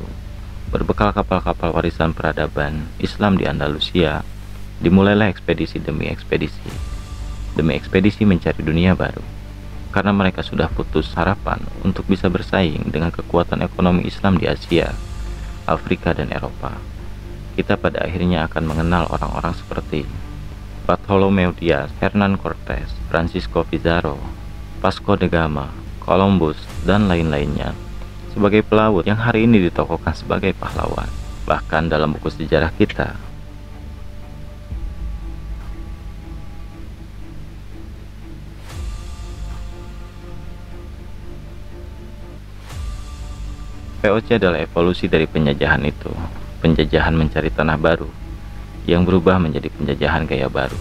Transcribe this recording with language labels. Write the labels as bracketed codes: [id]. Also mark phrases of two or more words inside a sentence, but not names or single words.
[id] Berbekal kapal-kapal warisan peradaban Islam di Andalusia, dimulailah ekspedisi demi ekspedisi mencari dunia baru. Karena mereka sudah putus harapan untuk bisa bersaing dengan kekuatan ekonomi Islam di Asia, Afrika, dan Eropa, kita pada akhirnya akan mengenal orang-orang seperti Bartolomeu Dias, Hernan Cortés, Francisco Pizarro, Vasco da Gama, Columbus, dan lain-lainnya sebagai pelaut yang hari ini ditokohkan sebagai pahlawan. Bahkan dalam buku sejarah kita, VOC adalah evolusi dari penjajahan itu, penjajahan mencari tanah baru yang berubah menjadi penjajahan gaya baru.